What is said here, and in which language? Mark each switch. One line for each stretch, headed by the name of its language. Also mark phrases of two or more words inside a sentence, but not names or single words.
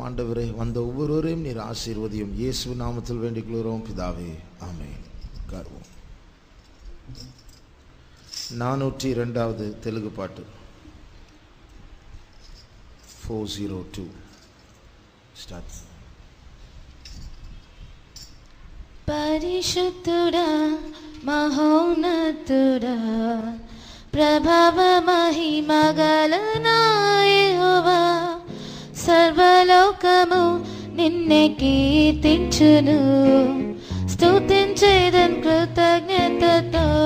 Tamil: ஆண்டவரே, வந்த ஒவ்வொருவரையும் நீர் ஆசீர்வதியும். இயேசு நாமத்தில் வேண்டிக் கொள்கிறோம் பிதாவே, ஆமென். உட்காருவோம். 402வது தெலுங்கு பாட்டு 402 ஸ்டார்ட்.
Telugu: పరిశుద్ధుడా మహోన్నతుడా ప్రభవ మహిమగలనా యెహోవా, సర్వలోకము నిన్నే కీర్తించును, స్తుతించెదన్ కృతజ్ఞతతో.